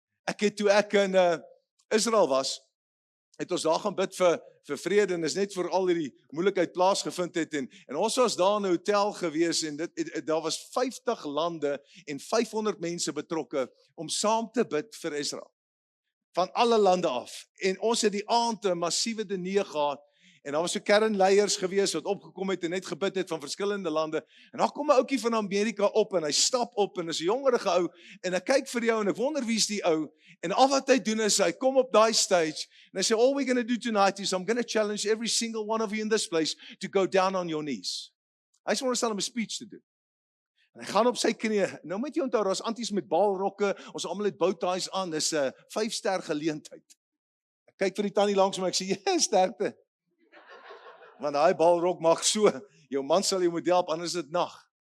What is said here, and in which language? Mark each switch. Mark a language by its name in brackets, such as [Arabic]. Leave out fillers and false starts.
[Afrikaans] Ek het toe ek in Israel was, het ons daar gaan bid vir vrede, en is net vir al hierdie moeilikheid plaasgevind het, en ons was daar in 'n hotel gewees, en daar was 50 lande en 500 mense betrokke om saam te bid vir Israel. Van alle lande af. En ons het die aand 'n massiewe diner gehad, en daar was so kernleiers gewees wat opgekom het en net gebid het van verskillende lande. En daar kom 'n ouetjie van Amerika op en hy stap op en is 'n jongerige ou en hy kyk vir jou en ek wonder wie's die ou. En al wat hy doen is hy kom op daai stage en hy sê, [English] all we're going to do tonight is I'm going to challenge every single one of you in this place to go down on your knees. [Afrikaans] Hy sê ons stel hom 'n speech te doen. En hy gaan op sy knieë. Nou moet jy onthou, daar's anties met balrokke, ons almal het bowties aan, dis 'n 5-ster geleentheid. Ek kyk vir die tannie langs my, ek sê, ja, sterkte. Want daai balrok mag so, jou man sal jou moet help, anders is dit nag.